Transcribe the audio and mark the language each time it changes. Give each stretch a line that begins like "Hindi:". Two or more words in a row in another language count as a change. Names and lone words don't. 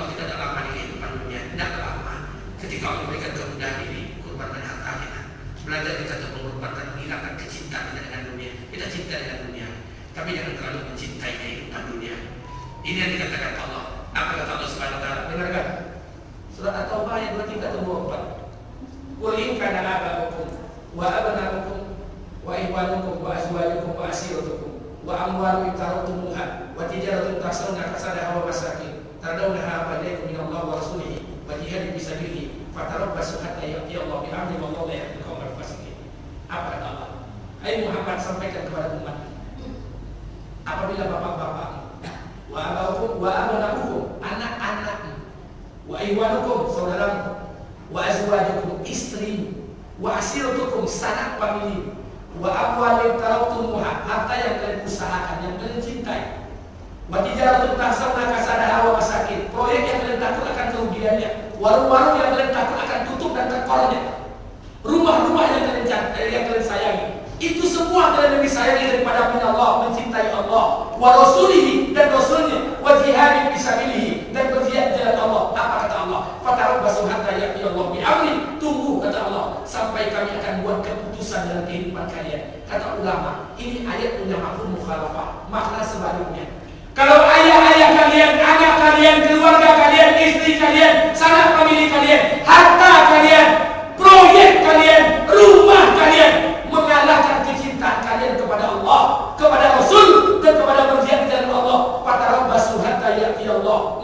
Indonesian: Kita tidak lama di kehidupan dunia, tidak lama. Ketika Allah memberikan kemudahan ini, korbankan harta kita. Belajar kita untuk mengorbankan, menghilangkan kecintaan kita dengan dunia. Kita cinta dengan dunia, tapi jangan terlalu mencintai kehidupan dunia. Ini yang dikatakan Allah. Apa kata Allah
Arabic: سبحانه وتعالى?
Indonesian: Dengarkan. Surat At-Taubah ayat 23 atau 24.
Arabic: قل إن كان آباؤكم وأبناؤكم وإخوانكم وأزواجكم وعشيرتكم وأموال تركتموها وتجارة تخشون كسادها ومساكن ترضونها فعليكم من الله ورسوله وجهاد في سبيله فتربصوا حتى يأتي الله بأمره والله لا يهدي القوم الفاسقين.
Indonesian: Apa kata Allah? Hai Muhammad, sampaikan kepada umat, apabila bapak-bapak
Arabic: وآباؤكم وأبناؤكم,
Indonesian: anak-anakmu,
Arabic: وإخوانكم, saudaramu, وأزواجكم, istri, وعشيرتكم,
Indonesian: sanak famili,
Arabic: وأموال تركتموها,
Indonesian: harta yang kalian usahakan, yang kalian cintai,
Arabic: وتجارة تخشون كسادها ومساكن,
Indonesian: proyek yang kalian takut akan kerugiannya, warung-warung yang kalian takut akan tutup dan terkornya, rumah-rumah yang kalian sayangi. Itu semua kalian lebih sayangi daripada Allah, mencintai Allah,
Arabic: ورسوله,
Indonesian: dan rasulnya,
Arabic: وجهاد في سبيله,
Indonesian: dan berjihad di jalan Allah. Apa kata Allah?
Arabic: فتربصوا حتى يأتي الله بأمر.
Indonesian: Tunggu kata Allah sampai kami akan buat keputusan dalam kehidupan kalian. Kata ulama, ini ayat punya
Arabic: مفهوم مخالفة,
Indonesian: makna sebaliknya. Kalau ayah-ayah kalian, anak kalian, keluarga kalian, istri kalian, sanak famili kalian, harta kalian, proyek kalian, rumah kalian mengalahkan kecintaan kalian kepada Allah, kepada Rasul, dan kepada berjihad di jalan Allah,
Arabic: فتربصوا حتى يأتي الله.